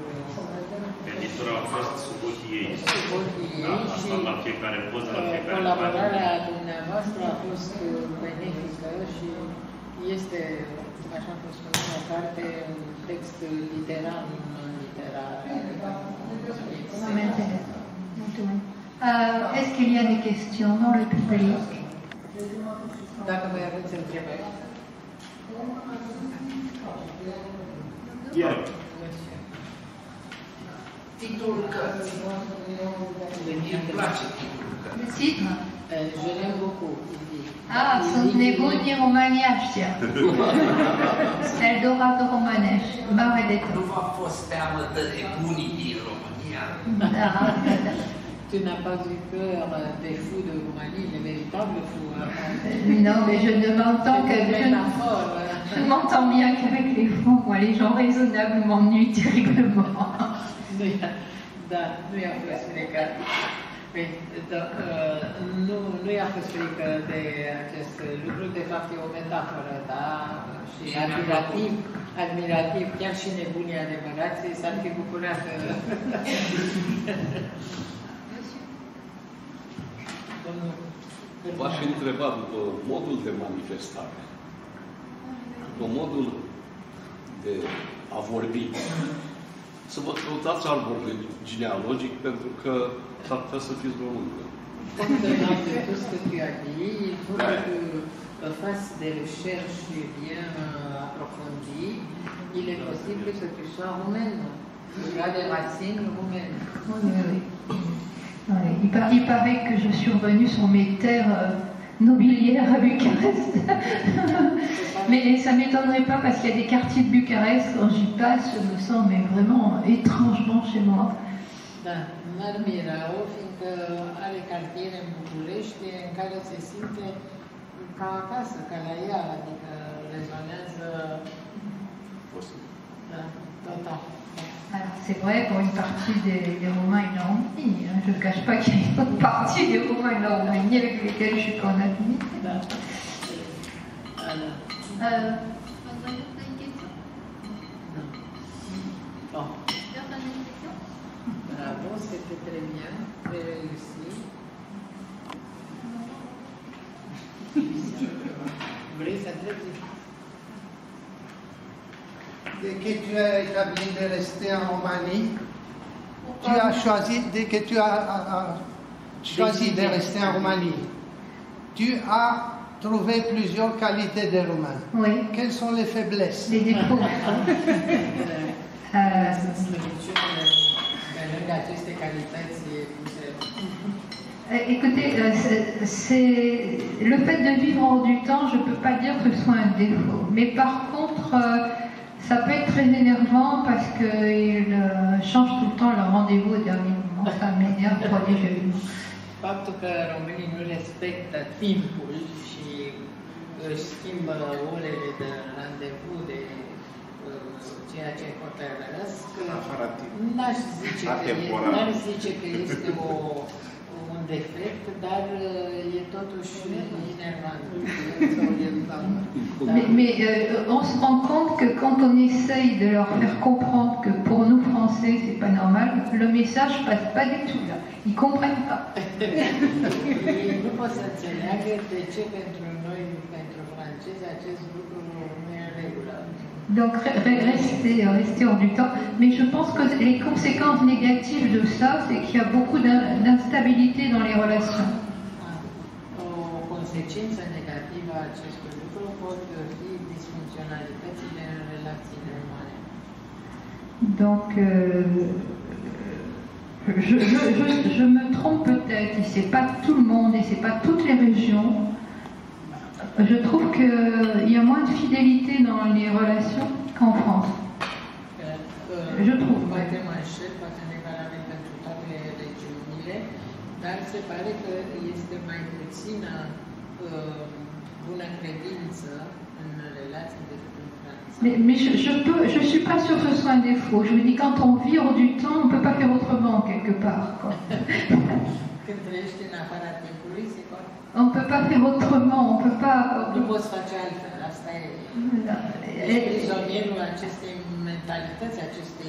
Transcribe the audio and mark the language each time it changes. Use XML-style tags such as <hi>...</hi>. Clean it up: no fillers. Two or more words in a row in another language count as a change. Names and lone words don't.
<ro>Editura a fost sub ochii ei. Sub ochii ei și la fiecare poză, la fiecare colaborarea dumneavoastră a fost benefică și este, așa cum spuneam, o carte, un text literar, non-literar.</ro> <fr>Est-ce qu'il y a des questions dans le public?</fr> <ro>Dacă mai aveți întrebări. Iar. Titlul cărții. Mie îmi place titlul cărții.</ro> <fr>Le titre? Je l'aime beaucoup.</fr> <ro>Ah, sunt nebuni românești. Eldorado românești. Mare de tot. Nu v-a fost teamă de nebunii din România? Da, da.</ro> <fr>Tu n'as pas eu peur des fous de Roumanie, les véritables fous. Non, mais je ne m'entends que... Je m'entends bien qu'avec les fous, moi, les gens raisonnables m'ennuient terriblement.</fr> <ro>Da, nu i-a fost frică. Nu i-a fost frică de acest lucru, de fapt e o metaforă, da? Și admirativ, chiar și nebunii adevărații s-ar fi bucurat. V-aș întreba după modul de manifestare, după modul de a vorbi, să vă căutați arborul genealogic pentru că s-ar putea să fiți româncă.</ro> <fr>Compte de tout ce que tu as dit, il faut que tu fasses des recherches bien approfondies. Il est possible que tu sois roumaine. Tu as des racines roumaines. Oui, oui. Ouais, il paraît que je suis revenue sur mes terres nobiliaires à Bucarest. Mais ça ne m'étonnerait pas parce qu'il y a des quartiers de Bucarest, quand j'y passe, je me sens mais vraiment étrangement chez moi.</fr> <ro>Da, n-ar mira-o, fiindcă are cartiere în București în care se simte ca acasă, ca la ea, adică rezonează total.</ro> <fr>Alors c'est vrai pour une partie des Roumains et de la Roumanie. Hein. Je ne cache pas qu'il y a une autre partie des Roumains et de la Roumanie avec lesquels je ne suis pas en affinité. Bon. Bravo, c'était très bien, très réussi.</fr> <ro>Vrei să treci?</ro> <fr>Dès que tu as établi de rester en Roumanie, tu as choisi, dès que tu as choisi de rester en Roumanie, tu as trouvé plusieurs qualités de roumains. Oui. Quelles sont les faiblesses? Les défauts. Écoutez, le fait de vivre hors du temps, je ne peux pas dire que ce soit un défaut. Mais par contre, ça peut être très énervant parce qu'ils changent tout le temps leur rendez-vous au dernier moment. Ça m'énerve prodigieusement.</fr> <ro>Faptul că românii nu respectă timpul și își schimbă orele de randevu, de ceea ce hotărăsc, n-aș zice că este un defect, dar e totuși enervant.</ro> <fr>Mais on se rend compte que quand on essaye de leur faire comprendre que pour nous Français c'est pas normal, le message passe pas du tout là. Ils comprennent pas.</fr> <ro>Nu pot să înțeleagă de ce pentru noi, pentru francezi, acest lucru nu e în regulă.</ro> <fr>Donc rester hors du temps. Mais je pense que les conséquences négatives de ça, c'est qu'il y a beaucoup d'instabilité dans les relations.</fr> <ro>O consecință negativă a acestui lucru pot fi disfuncționalitățile în relațiile umane.</ro> <fr>Donc, je me trompe peut-être, et c'est pas tout le monde, et c'est pas toutes les régions. Je trouve qu'il y a moins de fidélité dans les relations qu'en France. Je trouve.</fr> <ro>Poate mă înșel, poate nu e valabil pentru toate regiunile, dar se pare că este mai puțină bună credință în relații decât în tradiție.</ro> <fr>Mais je suis pas sûre que ce soit un défaut. Je me dis quand on vit hors du temps, on ne peut pas faire autrement quelque part. Quoi.</fr> <ro>Când trăiești în afara timpului, se poate.</ro> <fr>On ne peut pas faire autrement, on peut pas.</fr> <ro>Nu poți face altfel, asta e. Prizonierul acestei mentalități, acestei.</ro>